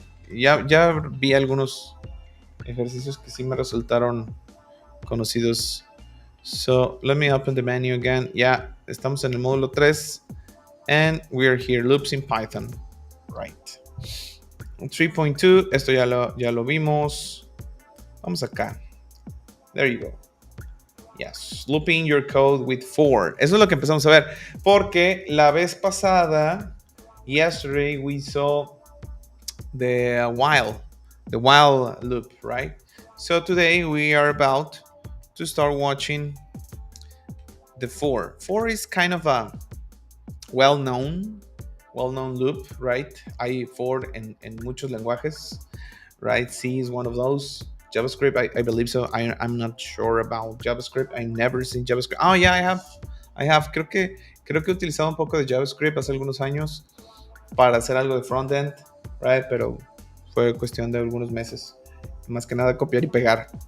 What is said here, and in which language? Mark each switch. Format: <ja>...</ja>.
<es>Ya vi algunos ejercicios que sí me resultaron conocidos.</es> <en>So let me open the menu again.</en> <es>Ya estamos en el módulo 3</es> <en>and we are here, loops in Python, right?</en> <es>3.2, esto ya lo vimos. Vamos acá.</es> <en>There you go. Yes, looping your code with for.</en> <es>Eso es lo que empezamos a ver, porque la vez pasada,</es> <en>yesterday, we saw the while loop, right? So today we are about to start watching the four. Four is kind of a well-known loop, right?</en> <es>Hay four en muchos lenguajes, right?</es> <en>C is one of those. JavaScript, I believe so. I'm not sure about JavaScript. I never seen JavaScript. Oh, yeah, I have.</en> <es>Creo que he utilizado un poco de JavaScript hace algunos años para hacer algo de frontend, right? Pero fue cuestión de algunos meses. Más que nada copiar y pegar.</es>